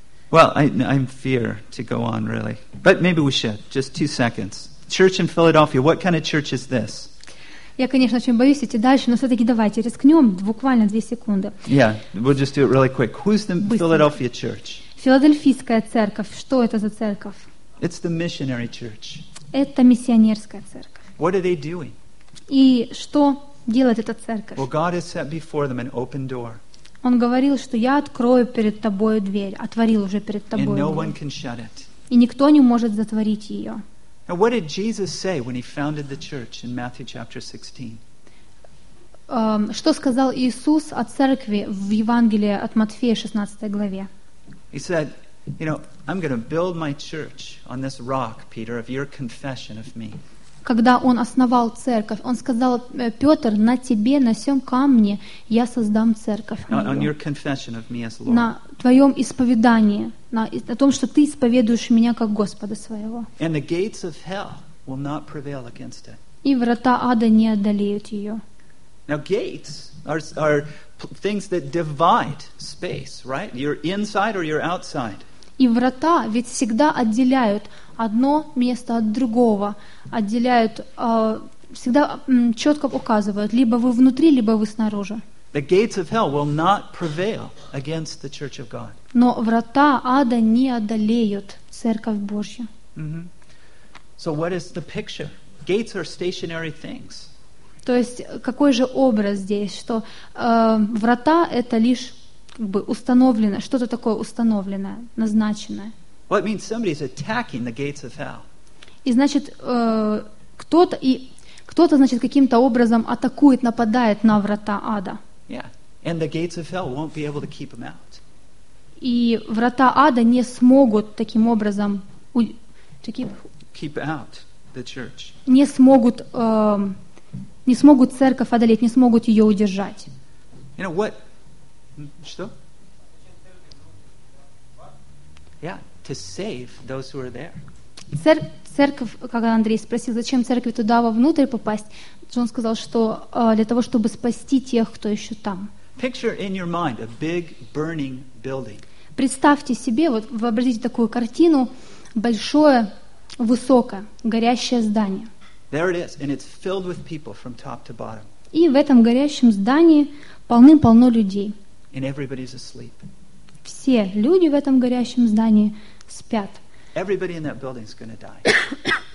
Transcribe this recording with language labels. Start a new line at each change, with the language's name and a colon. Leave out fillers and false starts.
English: Well, I'm fear to go on really, but maybe we should. Just 2 seconds. Church in Philadelphia. What kind of church is this?
Russian: Я, конечно, очень боюсь идти дальше, но все-таки давайте рискнем, буквально 2 секунды.
English: Yeah, we'll just do it really quick. Who's the
Russian: Быстро.
English: Philadelphia church?
Russian: Филадельфийская церковь. Что это за церковь?
English: It's the missionary church.
Russian: Это миссионерская церковь.
English: What are they doing?
Russian: И что делает эта церковь?
English: Well, God has set before them an open door.
Russian: Он говорил, что я открою перед тобой дверь, отворил уже перед тобой дверь.
English: No,
Russian: и никто не может затворить ее.
English: Now, what did Jesus say when he founded the church in Matthew chapter 16?
Russian: Что сказал Иисус о церкви в Евангелии от Матфея 16 главе?
English: He said, you know, I'm going to build my church on this rock, Peter, of your confession of me.
Russian: когда он основал церковь, он сказал: «Петр, на тебе, на сём камне я создам церковь мою». На твоём исповедании, на том, что ты исповедуешь меня как Господа своего.
English: And the gates of hell will not prevail against it.
Russian: И врата ада не одолеют её.
English: Now gates are things that divide space, right? You're inside or you're outside.
Russian: И врата ведь всегда отделяют одно место от другого, отделяют, всегда четко указывают, либо вы внутри, либо вы снаружи.
English: The gates of hell will not prevail against the church of God.
Russian: Но врата ада не одолеют церковь Божью.
English: Mm-hmm. So what is the picture? Gates are stationary things.
Russian: То есть какой же образ здесь, что врата это лишь как бы установлено, что-то такое установленное, назначенное.
English: Well, it means somebody's attacking the gates of hell.
Russian: И значит, кто-то, значит, каким-то образом атакует, нападает на врата ада.
English: Yeah. And the gates of hell won't be able to keep them out.
Russian: И врата ада не смогут таким образом
English: keep out the church.
Russian: Не смогут церковь одолеть, не смогут ее удержать.
English: You know what?
Russian: Что?
English: Yeah, to save those who are there.
Russian: Церковь, когда Андрей спросил, зачем церкви туда вовнутрь попасть, Джон сказал, что для того, чтобы спасти тех, кто еще там.
English: Picture in your mind a big burning building.
Russian: Представьте себе, вот вообразите такую картину, большое, высокое, горящее здание.
English: There it is, and it's filled with people from top to bottom.
Russian: И в этом горящем здании полным-полно людей.
English: And everybody's asleep.
Russian: Все люди в этом горящем здании спят.
English: Everybody in that building is going to die.